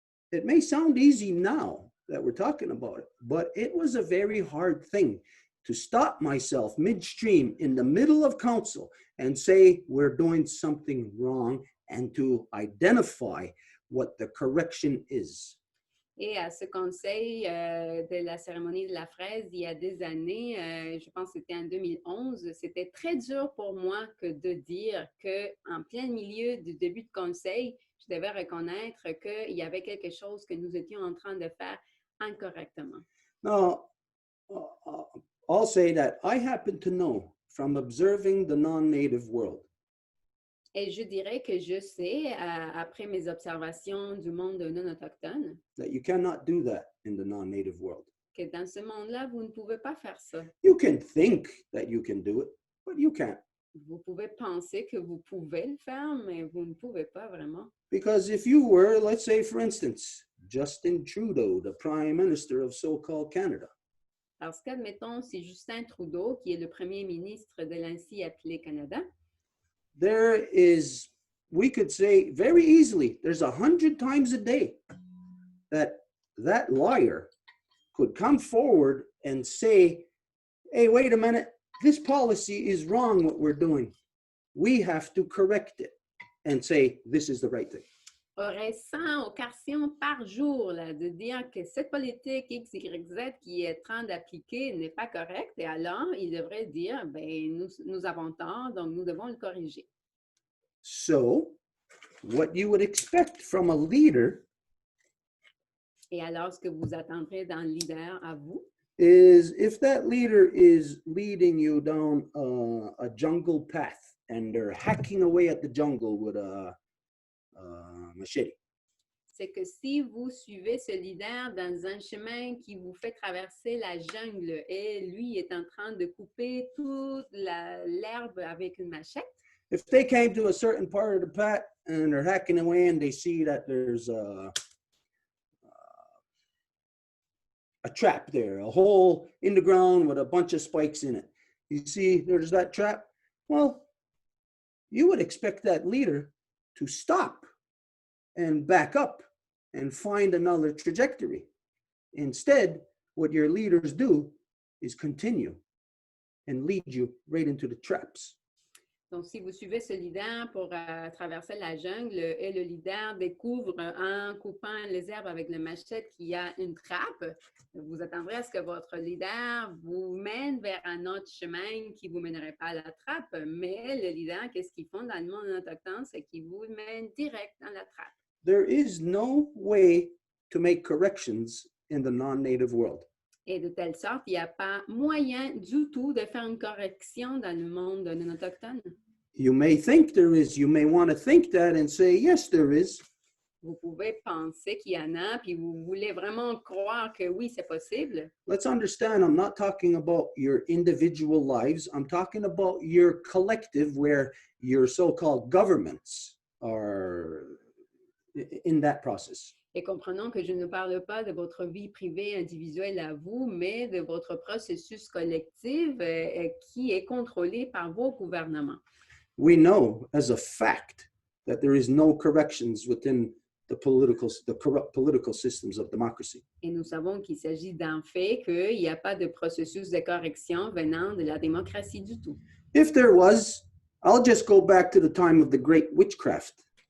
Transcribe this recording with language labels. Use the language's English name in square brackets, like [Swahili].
[English] It may sound easy now that we're talking about it, but it was a very hard thing to stop myself midstream in the middle of council and say we're doing something wrong and to identify what the correction is. [French] Et à ce conseil de la cérémonie de la fraise, il y a des années, je pense que c'était en 2011, c'était très dur pour moi que de dire qu'en plein milieu du début de conseil, je devais reconnaître qu'il y avait quelque chose que nous étions en train de faire incorrectement. [English] Now, I'll say that I happen to know from observing the non-native world. [French] Et je dirais que je sais, après mes observations du monde non autochtone, [English] That you cannot do that in the non-native world. [French] que dans ce monde-là, vous ne pouvez pas faire ça. [English] You can think that you can do it, but you can't. [French] Vous pouvez penser que vous pouvez le faire, mais vous ne pouvez pas vraiment. [English] Because if you were, let's say, for instance, Justin Trudeau, the Prime Minister of so-called Canada. [French] Parce qu'admettons, c'est Justin Trudeau, qui est le premier ministre de l'ainsi appelé Canada. [English] There is, we could say very easily, there's 100 times a day that liar could come forward and say, hey, wait a minute, this policy is wrong what we're doing. We have to correct it and say, this is the right thing. [French] Aurait 100 occasions par jour là, de dire que cette politique X, Y, Z qui est en train d'appliquer n'est pas correcte, et alors il devrait dire, ben, nous avons tort, donc nous devons le corriger. [English] So, what you would expect from a leader [French] Et alors, ce que vous attendrez d'un leader à vous, [English] is if that leader is leading you down a jungle path and they're hacking away at the jungle with a machete. [French] c'est que si vous suivez ce leader dans un chemin qui vous fait traverser la jungle et lui est en train de couper toute l'herbe avec une machette, [English] If they came to a certain part of the path and they're hacking away and they see that there's a trap there, a hole in the ground with a bunch of spikes in it. You see, there's that trap. Well, you would expect that leader to stop and back up and find another trajectory. Instead, what your leaders do is continue and lead you right into the traps. [French] Donc, si vous suivez ce leader pour traverser la jungle et le leader découvre en coupant les herbes avec le machette qu'il y a une trappe, vous attendrez à ce que votre leader vous mène vers un autre chemin qui ne vous mènerait pas à la trappe. Mais le leader, qu'est-ce qu'ils font dans le monde autochtone? C'est qu'ils vous mènent direct dans la trappe. [English] There is no way to make corrections in the non-native world. [French] Et de telle sorte, il n'y a pas moyen du tout de faire une correction dans le monde non autochtone. [English] You may think there is, you may want to think that and say, yes, there is. [French] Vous pouvez penser qu'il y en a, puis vous voulez vraiment croire que oui, c'est possible. [English] Let's understand, I'm not talking about your individual lives. I'm talking about your collective, where your so-called governments are in that process. [French] Et comprenons que je ne parle pas de votre vie privée individuelle à vous, mais de votre processus collectif qui est contrôlé par vos gouvernements. [English] We know as a fact that there is no corrections within the corrupt political systems of democracy. [French] Et nous savons qu'il s'agit d'un fait qu'il n'y a pas de processus de correction venant de la démocratie du tout. [English] If there was, I'll just go back to the time of the great witchcraft.